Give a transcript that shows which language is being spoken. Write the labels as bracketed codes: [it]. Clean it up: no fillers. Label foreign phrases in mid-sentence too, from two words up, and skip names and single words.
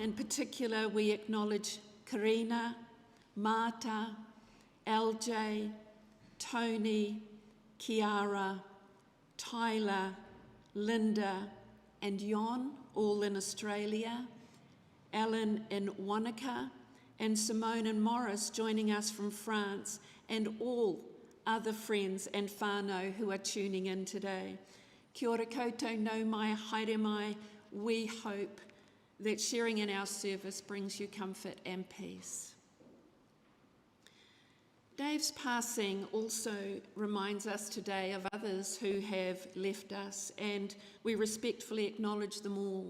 [en] In particular, we acknowledge Karina, Marta, LJ, Tony, Kiara, Tyler, Linda and Jon, all in Australia, Alan in Wanaka, and Simone and Morris joining us from France, and all other friends and whānau who are tuning in today. [mi] Kia ora koutou, nau mai, haere mai. [en] We hope that sharing in our service brings you comfort and peace. Dave's passing also reminds us today of others who have left us, and we respectfully acknowledge them all.